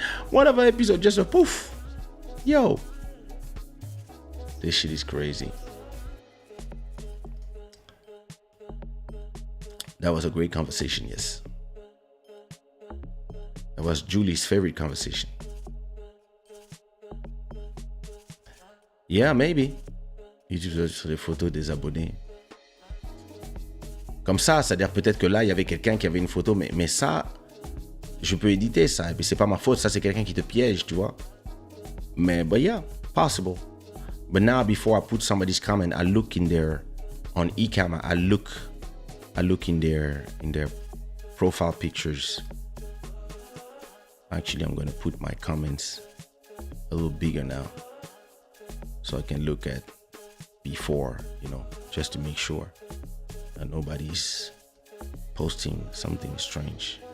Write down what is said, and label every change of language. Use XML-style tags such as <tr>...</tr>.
<en>One of our episodes, just a poof. Yo, this shit is crazy. That was a great conversation, yes. That was Julie's favorite conversation. Yeah, maybe.</en> <fr>YouTube sur les photos des abonnés. Comme ça, c'est-à-dire peut-être que là, il y avait quelqu'un qui avait une photo, mais ça, je peux éditer ça, et puis c'est pas ma faute, ça c'est quelqu'un qui te piège, tu vois.</fr> <en>Mais, but yeah, possible. But now, before I put somebody's comment, I look in their, on eCamera, I look in their profile pictures. Actually, I'm gonna put my comments a little bigger now, so I can look at before, you know, just to make sure that nobody's posting something strange.</en>